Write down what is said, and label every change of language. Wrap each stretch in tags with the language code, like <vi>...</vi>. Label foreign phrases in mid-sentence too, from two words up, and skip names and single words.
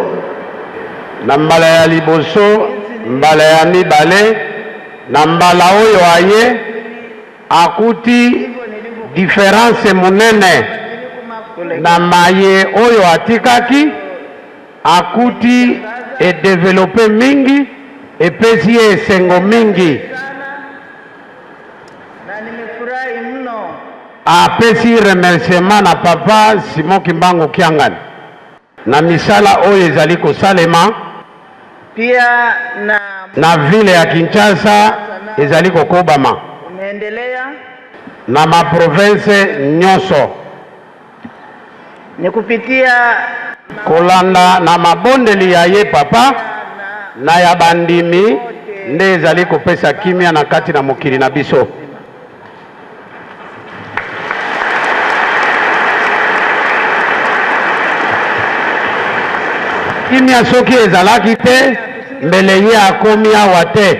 <ln>na mbala ya liboso mbala ya mibale na mbala oyo aye akuti différence munene na maye oyo atikaki akuti e développer mingi epesi ye esengo mingi</ln> <sw>na nimefurahi mno.</sw> <ln>Apesi remerciement na papa Simon Kimbangu Kiangani na misala oyo ezali kosalema pia na vile ya Kinshasa ezali kokobama umeendelea na maprovince nyonso</ln> <sw>ni kupitia</sw> <ln>kolanda na mabondeli ya ye papa na ya bandimi nde ezali kopesa kimia na kati na mokili na biso. Kimia soki ezalaki te mbele ye akomi awa te.</ln>